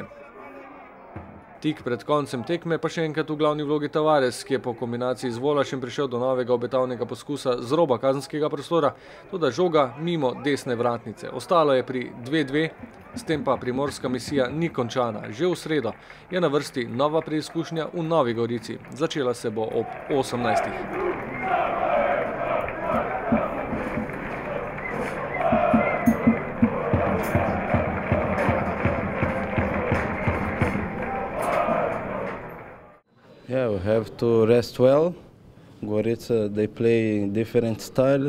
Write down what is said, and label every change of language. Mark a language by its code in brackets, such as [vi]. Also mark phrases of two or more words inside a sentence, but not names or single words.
[sl] Tik pred koncem tekme pa še enkrat v glavni vlogi Tavares, ki je po kombinaciji z Volašem prišel do novega obetavnega poskusa z roba kazenskega prostora, toda žoga mimo desne vratnice. Ostalo je pri 2:2, s tem pa primorska misija ni končana. Že v sredo je na vrsti nova preizkušnja v Novi Gorici. Začela se bo ob 18. [en] Yeah, we have to rest well. Gorica, they play different style.